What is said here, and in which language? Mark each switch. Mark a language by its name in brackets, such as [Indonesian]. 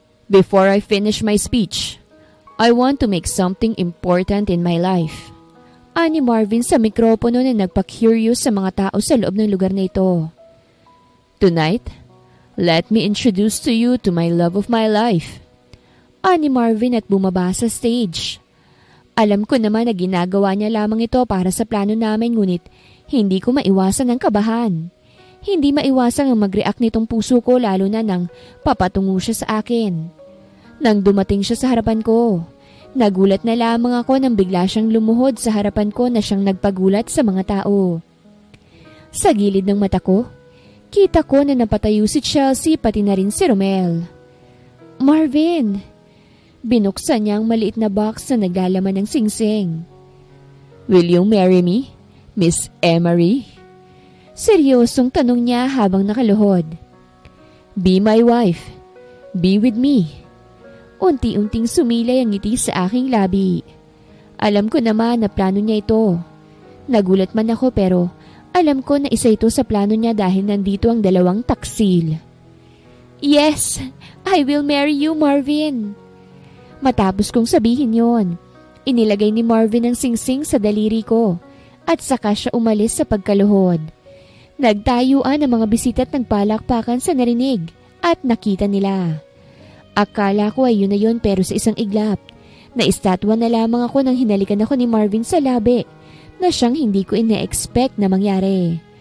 [English] "Before I finish my speech, I want to make something important in my life." [Filipino] Ani Marvin sa mikropono na nagpa-curious sa mga tao sa loob ng lugar na ito. [English] "Tonight, let me introduce to you to my love of my life." [Filipino] Ani Marvin at bumaba sa stage. Alam ko naman na ginagawa niya lamang ito para sa plano namin, ngunit hindi ko maiwasan ang kabahan. Hindi maiwasan ang mag-react nitong puso ko, lalo na nang papatungo siya sa akin. Nang dumating siya sa harapan ko, nagulat na lamang ako nang bigla siyang lumuhod sa harapan ko na siyang nagpagulat sa mga tao. Sa gilid ng mata ko, kita ko na napatayo si Chelsea pati na rin si Romel. "Marvin!" Binuksan niya ang maliit na box na naglalaman ng singsing. [English] "Will you marry me, Miss Emery?" [Filipino] Seryosong tanong niya habang nakaluhod. [English] "Be my wife. Be with me." [Filipino] Unti-unting sumilay ang ngiti sa aking labi. Alam ko naman na plano niya ito. Nagulat man ako pero alam ko na isa ito sa plano niya dahil nandito ang dalawang taksil. [English] "Yes, I will marry you, Marvin." [Filipino] Matapos kong sabihin yon, inilagay ni Marvin ang singsing sa daliri ko at saka siya umalis sa pagkaluhod. Nagtayuan ang mga bisita at nagpalakpakan sa narinig at nakita nila. Akala ko ay yun na yun, pero sa isang iglap, naistatwa na lamang ako nang hinalikan ako ni Marvin sa labi na siyang hindi ko ina-expect na mangyari.